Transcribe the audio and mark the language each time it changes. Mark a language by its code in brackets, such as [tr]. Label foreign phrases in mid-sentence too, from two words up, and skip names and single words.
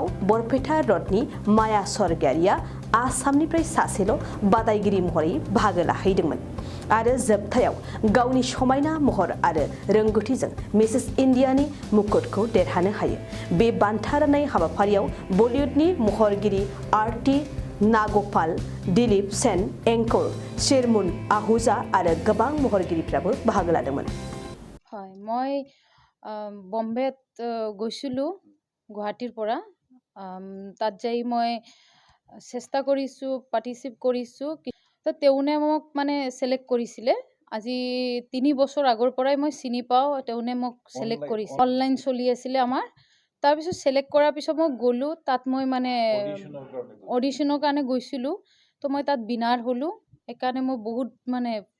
[brx] बरपेटा रडनि माया सरगियारिया आसामनिफ्राय सासेल' बादायगिरि महरै बाहागो लाहैदोंमोन आरो जोबथायाव गावनि समायना महर आरो रोंगौथिजों मिसेस इन्डियानि मुकुटखौ देरहानो हायो बे बान्था राननाय हाबाफारियाव बलिउडनि महरगिरि आरती नागपाल दिलीप सेन एंकर शेरमुन आहूजा आरो गोबां महरगिरिफ्राबो बाहागो लादोंमोन [as] হয় মই বম্বেত গৈছিলো গুৱাহাটীৰ পৰা তাত যাই মই চেষ্টা কৰিছো পাৰ্টিসিপেট কৰিছো তো তেউনে মোক মানে সিলেক্ট কৰিছিলে আজি 3 বছৰ আগৰ পৰাই মই চিনি পাও তেউনে মোক সিলেক্ট কৰিছে অনলাইন চলি আছিল আমাৰ তাৰ পিছত সিলেক্ট কৰাৰ পিছত মই গলো তাত মই মানে অডিশনৰ কাৰণে গৈছিলো তো মই তাত বিনাৰ হলো একাৰণে মই বহুত মানে